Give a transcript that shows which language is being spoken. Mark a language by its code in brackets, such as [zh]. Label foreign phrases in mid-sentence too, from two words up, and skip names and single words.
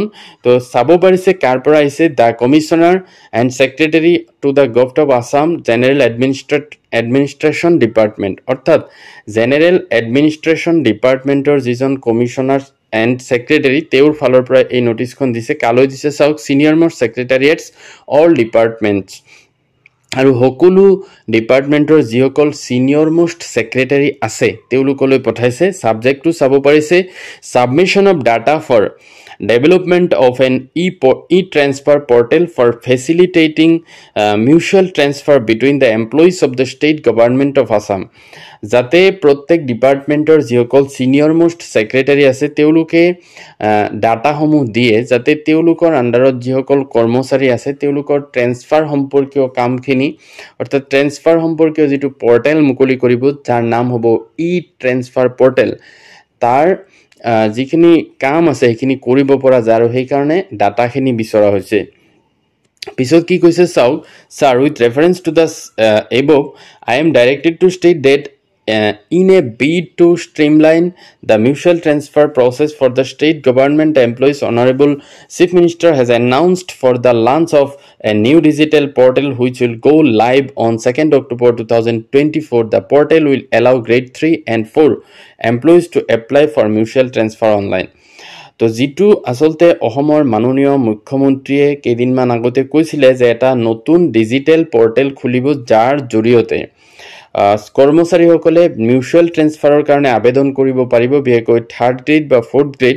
[as] তো চাব পাৰিছে কাৰ পৰা আহিছে, [en] the Commissioner and Secretary to the Government of Assam General Administration Department, [as] অৰ্থাৎ জেনেৰেল এডমিনিষ্ট্ৰেশ্যন ডিপাৰ্টমেণ্টৰ যিজন [en] Commissioner and Secretary [as] তেওঁৰ ফালৰ পৰা এই নটিচখন দিছে। কালৈ দিছে চাওক, [en] senior most secretariats all departments, [as] আৰু সকলো ডিপাৰ্টমেণ্টৰ যিসকল [en] senior most secretary [as] আছে তেওঁলোকলৈ পঠাইছে। ছাবজেক্টটো চাব পাৰিছে [en] submission of data for development of an e-transfer portal for facilitating mutual transfer between the employees of the state government of Assam, [as] যাতে প্ৰত্যেক ডিপাৰ্টমেণ্টৰ যিসকল [en] senior most secretary [as] আছে তেওঁলোকে ডাটাসমূহ দিয়ে, যাতে তেওঁলোকৰ আণ্ডাৰত যিসকল কৰ্মচাৰী আছে তেওঁলোকৰ ট্ৰেন্সফাৰ সম্পৰ্কীয় কামখিনি, অৰ্থাৎ ট্ৰেন্সফাৰ সম্পৰ্কীয় যিটো পৰ্টেল মুকলি কৰিব যাৰ নাম হ'ব [en] transfer portal, [as] তাৰ যিখিনি কাম আছে সেইখিনি কৰিব পৰা যায়, আৰু সেইকাৰণে ডাটাখিনি বিচৰা হৈছে। পিছত কি কৈছে চাওক, [en] Sir with reference to the above I am directed to state that in a bid to streamline the mutual transfer process for the state government employees, Honorable Chief Minister has announced for the launch of a new digital portal which will go live on 2nd October 2024. The portal will allow grade 3 and 4 employees to apply for mutual transfer online. [as] তো যিটো আচলতে অসমৰ মাননীয় মুখ্যমন্ত্ৰীয়ে কেইদিনমান আগতে কৈছিলে যে এটা নতুন [en] digital portal [as] খুলিব যাৰ জৰিয়তে কৰ্মচাৰীসকলে [en] mutual transfer [as] কাৰণে আবেদন কৰিব পাৰিব, বিশেষকৈ [en] third grade [as] বা [en] fourth grade.